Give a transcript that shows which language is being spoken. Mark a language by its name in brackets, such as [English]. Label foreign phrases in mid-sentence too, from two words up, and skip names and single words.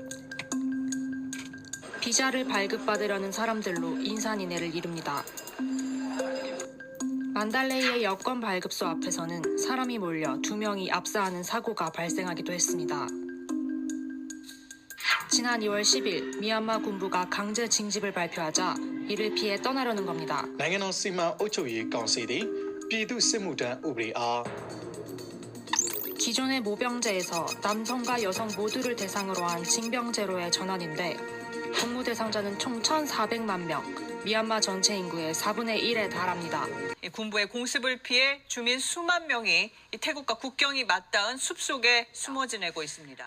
[Korean] 비자를 발급받으려는 사람들로 인산인해를 이룹니다. 만달레이의 여권 발급소 앞에서는 사람이 몰려 2명이 압사하는 사고가 발생하기도 했습니다. 지난 2월 10일 미얀마 군부가 강제 징집을 발표하자 이를 피해 떠나려는 겁니다. [Burmese] နိုင်ငံတော်စီမံအုပ်ချုပ်ရေးကောင်စီသည်ပြည်သူ့စစ်မှုထမ်းဥပဒေအား [Korean] 기존의 모병제에서 남성과 여성 모두를 대상으로 한 징병제로의 전환인데 복무 대상자는 총 1,400만 명, 미얀마 전체 인구의 4분의 1에 달합니다. 군부의 공습을 피해 주민 수만 명이 태국과 국경이 맞닿은 숲속에 숨어 지내고 있습니다.